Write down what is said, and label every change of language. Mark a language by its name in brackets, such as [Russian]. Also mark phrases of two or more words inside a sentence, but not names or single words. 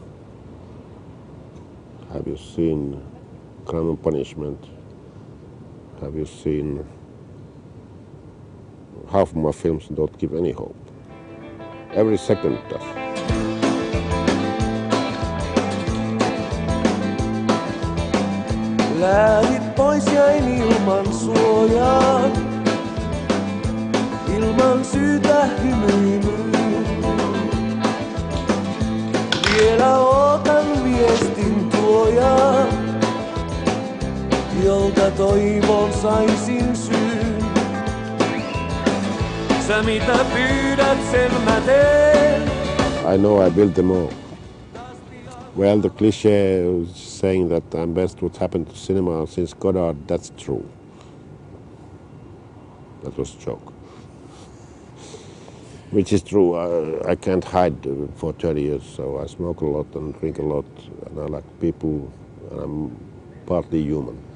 [English] Have you seen Crime and Punishment? Have you seen... Half of my films don't give any hope. Every second does. [Finnish] Lähdit pois, jäin ilman suojaa, ilman syytä hymyilyyn. Vielä ootan viestin tuojaa, jolta toivon saisin syyn. Sä mitä pyydät, sen mä teen. [English] I know I built them all. Well, the cliché saying that I'm best what happened to cinema since Godard, that's true. That was a joke. Which is true. I can't hide for 30 years, so I smoke a lot and drink a lot, and I like people, and I'm partly human.